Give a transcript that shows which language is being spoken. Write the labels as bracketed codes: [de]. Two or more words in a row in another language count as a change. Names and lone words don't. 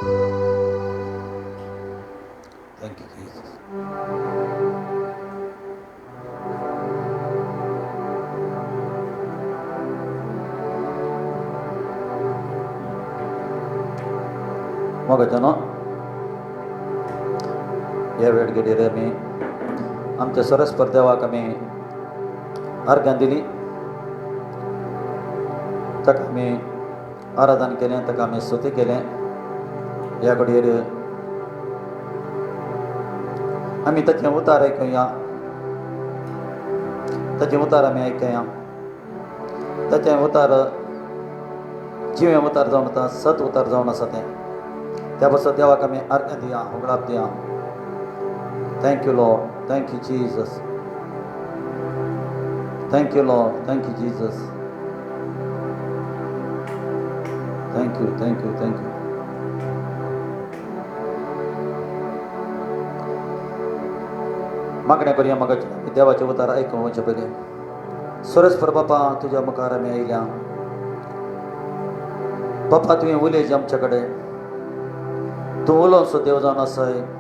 [en] Thank you, Jesus. [kok] मग जनो या वेळगेर आमी आमच्या सरस्पर देवाक आमी अर्घ्यां दिली ताका आमी आराधन केलें ताका आमी स्तुती केलें ह्या घडयेर आमी ताचें उतार आयकुया ताचें उतार आमी आयकया ताचें उतार जिवें उतार जावन आसा सत उतार जावन आसा तें त्या पासून देवाक आमी अर्घ्य दिया होगळाप दिया [en] thank you Lord thank you Jesus thank you Lord thank you Jesus Thank you, thank you, thank you. [kok] मागण्या करूया मगाची देवाचे उतार ऐकून वचे पयलीं सरस्पर बापा तुज्या मुखार आमी आयल्या बापा तुवें उलयज आमचे कडेन तूं उलोवचो देव जावन आसाय